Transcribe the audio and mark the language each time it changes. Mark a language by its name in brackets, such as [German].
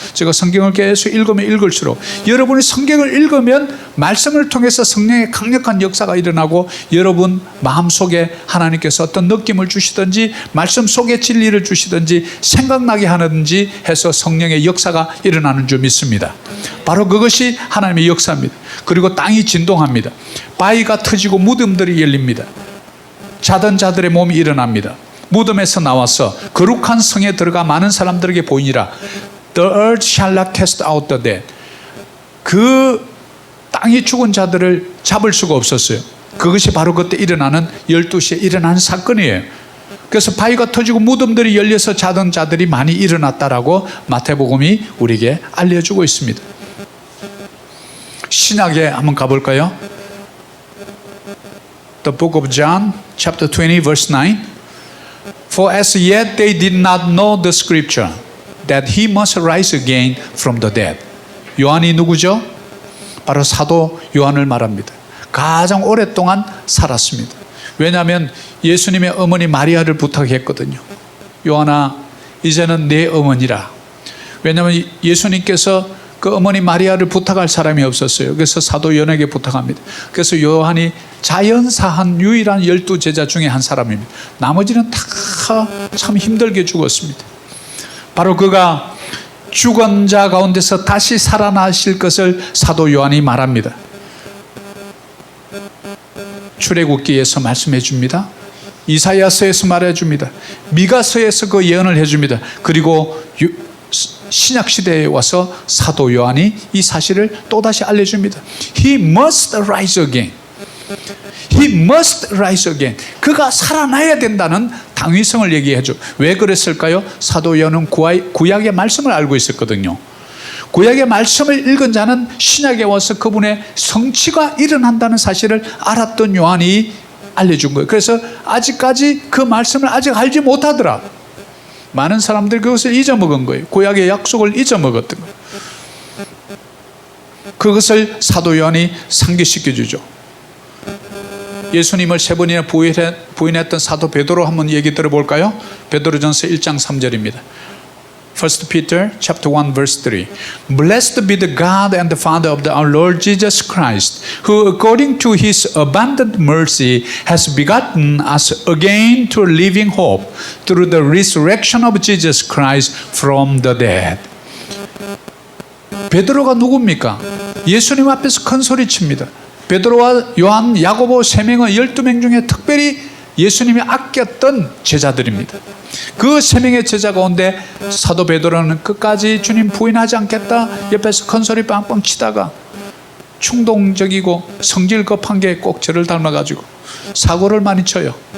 [Korean] 제가 성경을 계속 읽으면 읽을수록 여러분이 성경을 읽으면 말씀을 통해서 성령의 강력한 역사가 일어나고 여러분 마음속에 하나님께서 어떤 느낌을 주시든지 말씀 속에 진리를 주시든지 생각나게 하든지 해서 성령의 역사가 일어나는 줄 믿습니다. 바로 그것이 하나님의 역사입니다. 그리고 땅이 진동합니다. 바위가 터지고 무덤들이 열립니다. 자던 자들의 몸이 일어납니다. 무덤에서 나와서 거룩한 성에 들어가 많은 사람들에게 보이니라. [English] The earth shall not cast out the dead. [Korean] 그 땅이 죽은 자들을 잡을 수가 없었어요. 그것이 바로 그때 일어나는 12시에 일어나는 사건이에요. 그래서 바위가 터지고 무덤들이 열려서 자던 자들이 많이 일어났다라고 마태복음이 우리에게 알려주고 있습니다. 신약에 한번 가볼까요? [English] The book of John, chapter 20, verse 9. For as yet they did not know the scripture that he must rise again from the dead. [Korean] 요한이 누구죠? 바로 사도 요한을 말합니다. 가장 오랫동안 살았습니다. 왜냐하면 예수님의 어머니 마리아를 부탁했거든요. 요한아, 이제는 내 어머니라. 왜냐하면 예수님께서 그 어머니 마리아를 부탁할 사람이 없었어요. 그래서 사도 요한에게 부탁합니다. 그래서 요한이 자연사한 유일한 12제자 중에 한 사람입니다. 나머지는 다 참 힘들게 죽었습니다. 바로 그가 죽은 자 가운데서 다시 살아나실 것을 사도 요한이 말합니다. 출애굽기에서 말씀해 줍니다. 이사야서에서 말해 줍니다. 미가서에서 그 예언을 해 줍니다. 그리고 신약시대에 와서 사도 요한이 이 사실을 또다시 알려줍니다. [English] He must rise again. He must rise again. [Korean] 그가 살아나야 된다는 당위성을 얘기해줘. 왜 그랬을까요? 사도 요한은 구약의 말씀을 알고 있었거든요. 구약의 말씀을 읽은 자는 신약에 와서 그분의 성취가 일어난다는 사실을 알았던 요한이 알려준 거예요. 그래서 아직까지 그 말씀을 아직 알지 못하더라. 많은 사람들이 그것을 잊어먹은 거예요. 구약의 약속을 잊어먹었던 거예요. 그것을 사도 요한이 상기시켜주죠. 예수님을 3번이나 부인했던 사도 베드로 한번 얘기 들어볼까요? 베드로전서 1장 3절입니다. [English] 1 Peter chapter 1 verse 3. Blessed be the God and the Father of our Lord Jesus Christ, who according to his abundant mercy has begotten us again to a living hope through the resurrection of Jesus Christ from the dead. [Korean] 베드로가 누굽니까? 예수님 앞에서 큰 소리칩니다. 베드로와 요한, 야고보 3명의 12명 중에 특별히 예수님이 아꼈던 제자들입니다. 그 3명의 제자 가운데 사도 베드로는 끝까지 주님 부인하지 않겠다 옆에서 큰 소리 빵빵 치다가 충동적이고 성질 급한 게 꼭 저를 닮아가지고 사고를 많이 쳐요.